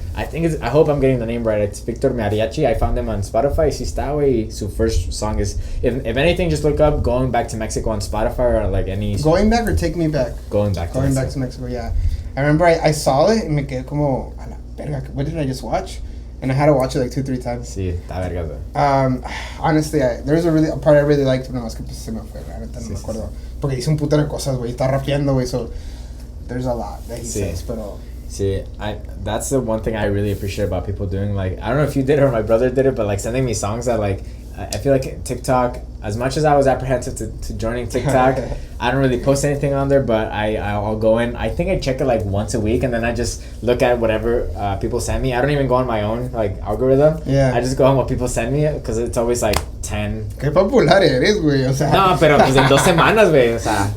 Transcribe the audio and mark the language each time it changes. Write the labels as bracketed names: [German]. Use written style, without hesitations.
[English] I hope I'm getting the name right. It's Victor Mariachi. I found him on Spotify. [Spanish] Sí está, güey. [English] Su first song is, if anything, just look up Going Back to Mexico on Spotify or like any. Going Back or Take Me Back? Going Back to Mexico, yeah. I remember I saw it and [Spanish] me quedé como, a la verga, [English] what did I just watch? And I had to watch it like 2-3 times. [Spanish] Sí, está verga, güey. [English] Honestly, there's a part I really liked, [Spanish] pero más que pues se me fue, la neta, no me acuerdo. Porque dice un puto de cosas, güey. Está rapeando, güey, [English] so there's a lot that he says, pero. See, that's the one thing I really appreciate about people doing, like, I don't know if you did it or my brother did it, but like sending me songs that, like, I feel like TikTok, as much as I was apprehensive to joining TikTok, I don't really post anything on there, but I'll go in. I think I check it like once a week, and then I just look at whatever people send me. I don't even go on my own like algorithm. Yeah. I just go on what people send me, because it's always like 10. [Spanish] Qué popular eres, güey, o sea. No, pero pues en 2 semanas, güey, o sea.